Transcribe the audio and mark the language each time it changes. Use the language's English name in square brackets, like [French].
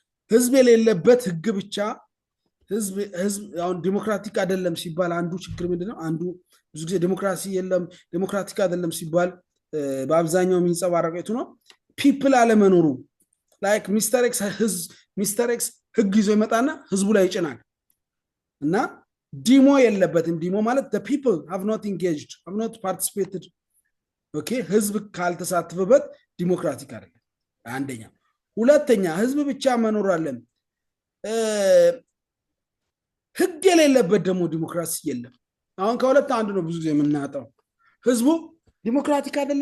[Amharic] ህዝብ የሌለበት ህግ ብቻ ህዝብ አሁን ዲሞክራቲክ አይደለም ሲባል አንዱ ችግር ምንድነው? አንዱ ብዙ ጊዜ ዲሞክራሲ የለም ዲሞክራቲክ አይደለም ሲባል በአብዛኛው የሚንጸባረቀው የቱ ነው? ፒፕል አለመኖሩ። ላይክ ሚስተር ኤክስ ህግ ይዞ ይመጣና ህዝቡ ላይ ይጭናል እና ዲሞ የለበትም። ዲሞ ማለት [English] the people have not engaged, have not participated. [Amharic] ኦኬ ህዝብ ካልተሳተፈበት ዲሞክራቲክ አይደለም። አንደኛ። ሁለተኛ ህዝብ ብቻ መኖር አለን። ህግ የሌለበት ደግሞ ዲሞክራሲ የለም። አሁን ከሁለት አንዱ ነው ብዙ ጊዜ የምናጣው። ህዝቡ ዲሞክራቲክ